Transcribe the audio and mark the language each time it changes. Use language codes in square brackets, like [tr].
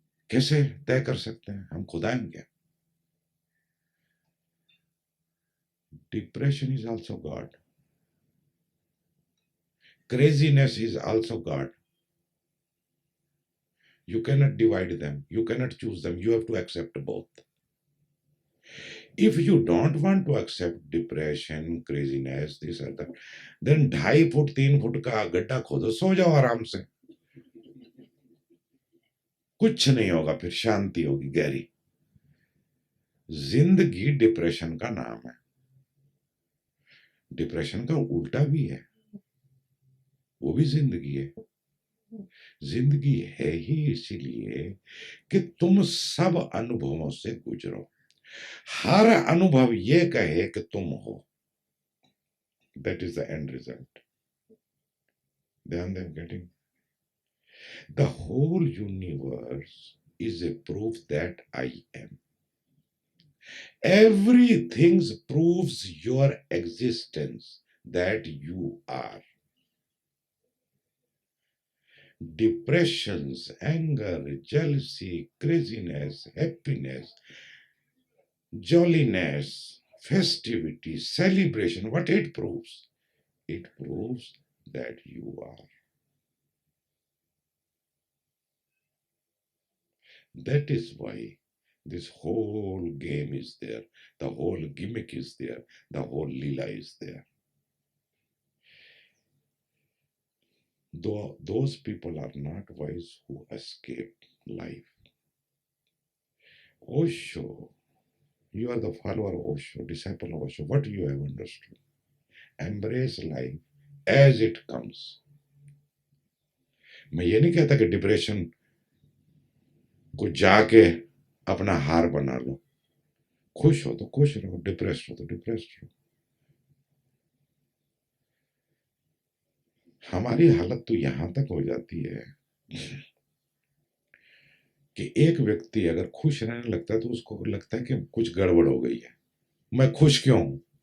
[hi] कैसे तय कर सकते हैं? हम खुदा हैं क्या? [en] Depression is also God, craziness is also God. You cannot divide them, you cannot choose them, you have to accept both. If you don't want to accept depression, craziness, this or that, then [hi] 2.5 foot 3 foot का गड्ढा खोदो, सो जाओ आराम से, कुछ नहीं होगा, फिर शांति होगी गहरी। जिंदगी डिप्रेशन का नाम है, डिप्रेशन का उल्टा भी है, वो भी जिंदगी है। जिंदगी है ही इसीलिए कि तुम सब अनुभवों से गुजरो, हर अनुभव ये कहे कि तुम हो। [en] That is the end result. [hi] ध्यान दें, [en] Getting the whole universe is a proof that I am. Everything proves your existence that you are. Depressions, anger, jealousy, craziness, happiness, jolliness, festivity, celebration, what it proves? It proves that you are. That is why this whole game is there, the whole gimmick is there, the whole lila is there. Though those people are not wise who escape life. Osho, you are the follower of Osho, disciple of Osho. What you have understood? Embrace life as it comes. [hi] मैं ये नहीं कहता कि depression को जाके अपना हार बना लो। खुश हो तो खुश रहो, डिप्रेस्ड हो तो डिप्रेस्ड रहो। हमारी हालत तो यहां तक हो जाती है कि एक व्यक्ति अगर खुश रहने लगता है तो उसको लगता है कि कुछ गड़बड़ हो गई है, मैं खुश क्यों हूं?